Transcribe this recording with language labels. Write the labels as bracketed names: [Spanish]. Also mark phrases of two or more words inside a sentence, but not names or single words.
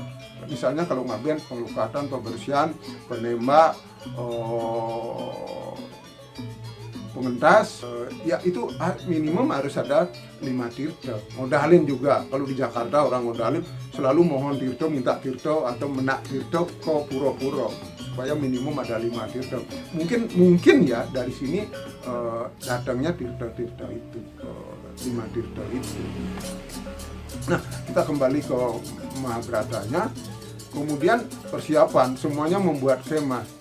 [Indonesian] Misalnya kalau ngaben, penglukatan, pembersihan, penembak, pengentas, ya itu minimum harus ada 5 tirta. Ngodalin juga, kalau di Jakarta orang ngodalin selalu mohon tirta, minta tirta atau menak tirta ke pura-pura supaya minimum ada 5 tirta. Mungkin ya dari sini datangnya tirta-tirta itu, 5 tirta itu. Nah, kita kembali ke Mahabharatanya. Kemudian persiapan, semuanya membuat skema.